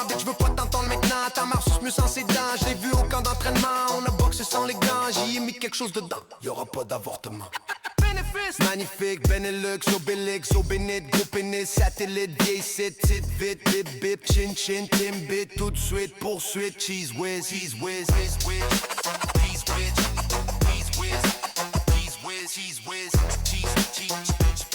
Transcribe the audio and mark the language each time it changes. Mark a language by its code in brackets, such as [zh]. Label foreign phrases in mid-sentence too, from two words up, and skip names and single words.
[fr] Bitch, je veux pas t'entendre maintenant, ta marche sus mieux sans ses dents. Je l'ai vu au camp d'entraînement, on a boxé sans les gants. J'y ai mis quelque chose dedans, y'aura pas d'avortement. Magnifique, Benelux, Obélix, Obénite, gros pénis, satellite, vieille site, tit, vite, bip, bip, chin, chin, timbit, tout de suite, poursuite, [en] cheese whiz, cheese whiz, cheese whiz, cheese whiz, cheese whiz, cheese whiz, cheese whiz, cheese, cheese.